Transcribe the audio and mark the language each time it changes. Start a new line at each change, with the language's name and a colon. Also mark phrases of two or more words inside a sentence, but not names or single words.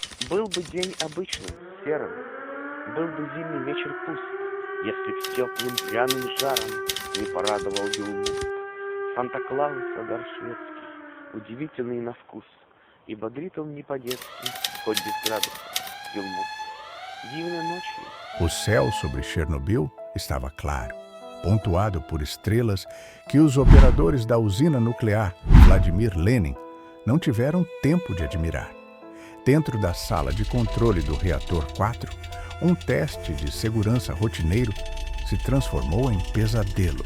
Russian: Был бы день обычным, серым, был бы зимний вечер пуст, если б теплым пряным жаром не порадовал Белмуст. Санта-Клауса дар шведский, удивительный на вкус, и бодрит он не по-детски, хоть без градусов, Белмуст. Дивной ночью.
Portuguese: O céu sobre Chernobyl estava claro, pontuado por estrelas que os operadores da usina nuclear Vladimir Lenin não tiveram tempo de admirar. Dentro da sala de controle do reator 4, um teste de segurança rotineiro se transformou em pesadelo.